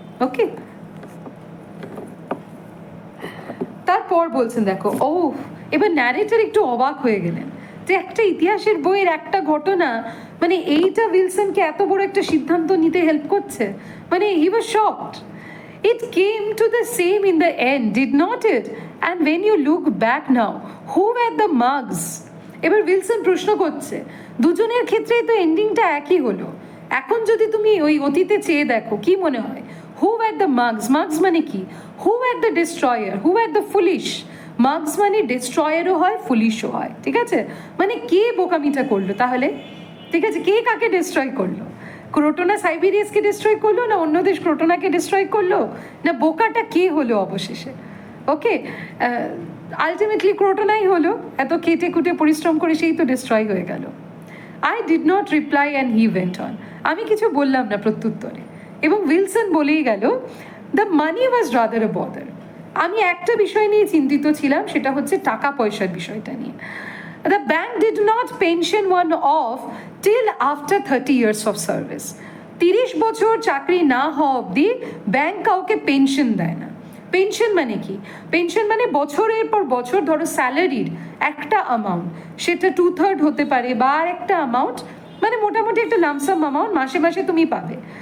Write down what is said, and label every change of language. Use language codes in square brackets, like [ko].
[bn] ওকে, তারপর বলছেন দেখো, ও এবার ন্যারেটর একটু অবাক হয়ে গেলেন যে একটা ইতিহাসের বইয়ের একটা ঘটনা মানে এইটা উইলসনকে এত বড় একটা সিদ্ধান্ত নিতে হেল্প করছে, মানে [en] He was shocked. It came to the same in the end, did not it? And when you look back now, who were the mugs? [bn] এবার উইলসন প্রশ্ন করছে দুজনের ক্ষেত্রেই তো এন্ডিংটা একই হলো। এখন যদি তুমি ওই অতীতে চেয়ে দেখো কি মনে হয়, [en] who were the mugs, [bn] মাগস মানে কি, [en] Who were the destroyer, who were the foolish. [bn] মাগস মানে ডিস্ট্রয়ারও হয় ফুলিশও হয়। ঠিক আছে, মানে কে বোকামিটা করলো তাহলে, ঠিক আছে, কে কাকে ডিস্ট্রয় করলো? ক্রোটোনা সাইবেরিয়াসকে ডিস্ট্রয় করলো, না অন্য দেশ ক্রোটোনাকে ডিস্ট্রয় করলো, না বোকাটা কে হলো অবশেষে? ওকে, আলটিমেটলি ক্রোটোনাই হলো, এত কেটে কুটে পরিশ্রম করে সেই তো ডিস্ট্রয় হয়ে গেল। [en] I did not reply and he went on, [bn] আমি কিছু বললাম না প্রত্যুত্তরে, এবং উইলসন বলেই গেল [en] The money was rather a bother. [bn] আমি একটা বিষয় নিয়ে চিন্তিত ছিলাম, সেটা হচ্ছে টাকা পয়সার বিষয়টা নিয়ে। [en] The bank did not pension one off till after 30 years of service. [bn] 30 বছর চাকরি না হওয়া অবধি ব্যাংক কাউকে পেনশন দেয় না। পেনশন মানে কি, পেনশন মানে বছরের পর বছর ধরো স্যালারির একটা অ্যামাউন্ট, সেটা 2/3 হতে পারে বা আর একটা অ্যামাউন্ট, মানে মোটামুটি একটা লামসাম অ্যামাউন্ট মাসে মাসে তুমি পাবে।